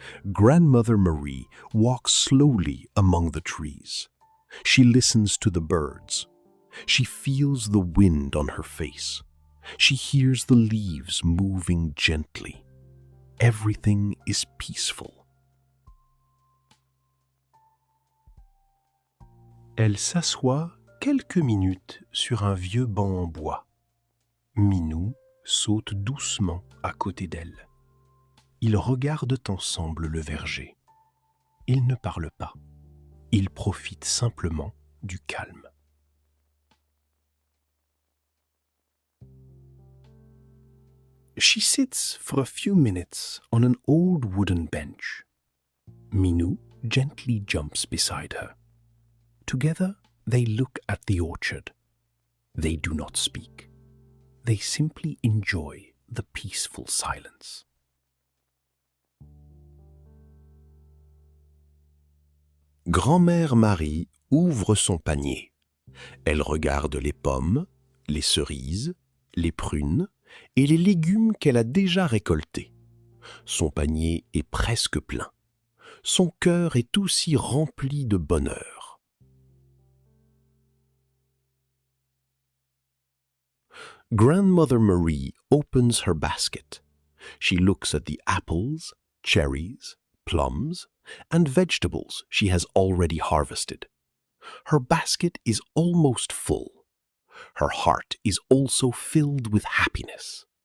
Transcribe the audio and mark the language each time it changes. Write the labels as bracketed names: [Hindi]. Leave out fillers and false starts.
[English] Grandmother Marie walks slowly among the trees. She listens to the birds. She feels the wind on her face. She hears the leaves moving gently. Everything is peaceful. [French] Elle s'assoit quelques minutes sur un vieux banc en bois. Minou saute doucement à côté d'elle. Ils regardent ensemble le verger. Ils ne parlent pas. Ils profitent simplement du calme. [English] She sits for a few minutes on an old wooden bench. Minou gently jumps beside her. Together, they look at the orchard. They do not speak. They simply enjoy the peaceful silence. [French] Grand-mère Marie ouvre son panier. Elle regarde les pommes, les cerises, les prunes et les légumes qu'elle a déjà récoltés. Son panier est presque plein. Son cœur est aussi rempli de bonheur. [English] Grandmother Marie opens her basket. She looks at the apples, cherries, plums, and vegetables she has already harvested. Her basket is almost full. Her heart is also filled with happiness.